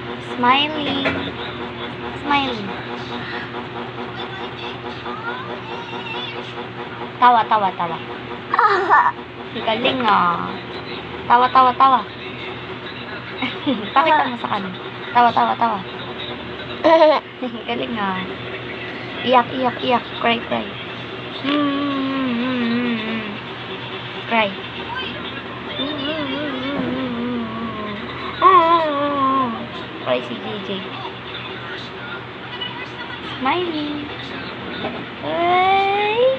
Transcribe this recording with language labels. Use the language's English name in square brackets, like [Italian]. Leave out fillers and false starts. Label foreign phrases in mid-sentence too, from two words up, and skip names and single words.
[English] Smiling. Smiling. [Filipino] Tawa, tawa, tawa. Galing ah. Tawa, tawa, tawa. Pakita mo sa kanin. Tawa, tawa, tawa. Galing ah. Iyak, iyak, iyak. [English] Cry, cry. Cry. Cry si JJ. Smiling. Ay.